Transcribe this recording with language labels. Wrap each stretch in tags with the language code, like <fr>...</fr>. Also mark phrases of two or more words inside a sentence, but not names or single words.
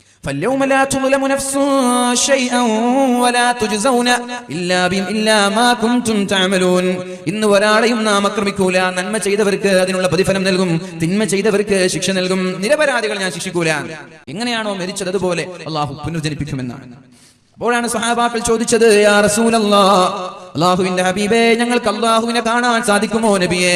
<ar>فاليوم لا تظلم نفس شيئا ولا تجزون إلا ما كنتم تعملون.</ar> <ml>ഇന്ന് ഒരാളെയും നാം ആക്രമിക്കൂല. നന്മ ചെയ്തവർക്ക് അതിനുള്ള പ്രതിഫലം നൽകും, തിന്മ ചെയ്തവർക്ക് ശിക്ഷ നൽകും. നിരപരാധികൾ ഞാൻ ശിക്ഷിക്കൂല. എങ്ങനെയാണോ മരിച്ചത് അതുപോലെ അള്ളാഹു പുനർജനിപ്പിക്കുമെന്നാണ്. അപ്പോഴാണ് സ്വഹാബാക്കൾ ചോദിച്ചത്,</ml> <ar>يا رسول الله,</ar> <ml>അല്ലാഹുവിന്റെ ഹബീബേ, ഞങ്ങൾക്ക് അല്ലാഹുവിനെ കാണാൻ സാധിക്കുമോ നബിയെ?</ml>